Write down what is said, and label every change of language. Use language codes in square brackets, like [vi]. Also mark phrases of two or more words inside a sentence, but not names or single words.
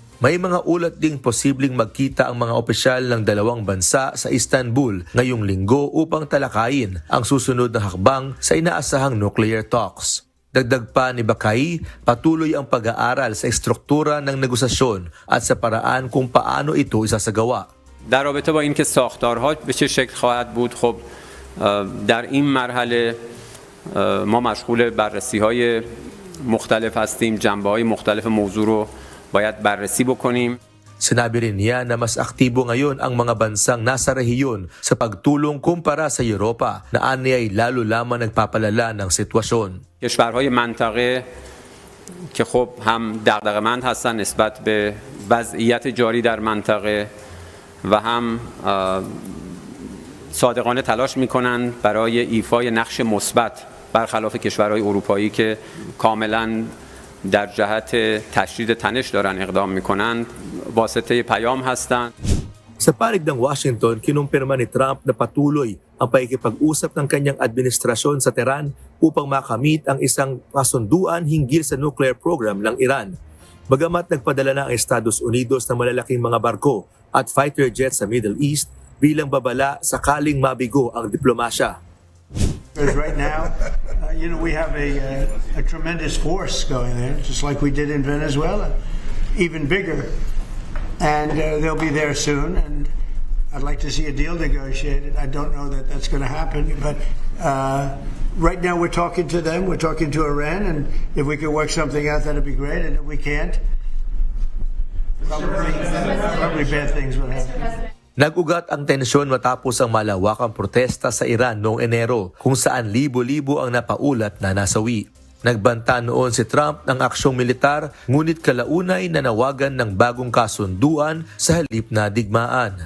[tl] May mga ulat ding posibleng magkita ang mga opisyal ng dalawang bansa sa Istanbul ngayong linggo upang talakayin ang susunod na hakbang sa inaasahang [en] nuclear talks. [tl] Dagdag pa ni Bakai, patuloy ang pag-aaral sa struktura ng negosasyon at sa paraan kung paano ito isasagawa. [fa] در رابطه با اینکه ساختارها به چه شکل خواهد بود، خب در این مرحله ما مشغول بررسی‌های مختلف هستیم، جنبه‌های مختلف موضوع رو باید بررسی بکنیم. [tl] Sinabi rin niya na mas aktibo ngayon ang mga bansang nasa rehiyon sa pagtulong kumpara sa Europa na ani ay lalo lamang nagpapalala ng sitwasyon. [fa] کشورهای منطقه که خب هم دغدغه‌مند هستن نسبت به وضعیت جاری در منطقه و هم صادقانه تلاش میکنند برای ایفای نقش مثبت برخلاف کشورهای اروپایی که کاملا در جهت تشدید تنش دارن اقدام میکنند واسطه پیام هستند. [tl] Sa panig ng Washington, kinumpirma ni Trump na patuloy ang pakikipag-usap ng kanyang administrasyon sa Tehran upang makamit ang isang kasunduan hinggil sa [en] nuclear program [tl] ng Iran. Bagamat nagpadala na ang Estados Unidos ng malalaking mga barko at [en] fighter jets [tl] sa Middle East bilang babala sakaling mabigo ang diplomasya. [en] Because right now, we have a tremendous force going there, just like we did in Venezuela, even bigger. And they'll be there soon, and I'd like to see a deal negotiated. I don't know that that's going to happen, but right now we're talking to them, we're talking to Iran, and if we can work something out, that'd be great, and if we can't, probably bad things will happen. [tl] Nag-ugat ang tensyon matapos ang malawakang protesta sa Iran noong Enero kung saan libo-libo ang napaulat na nasawi. Nagbanta noon si Trump ng aksyong militar ngunit kalaunay nanawagan ng bagong kasunduan sa halip na digmaan.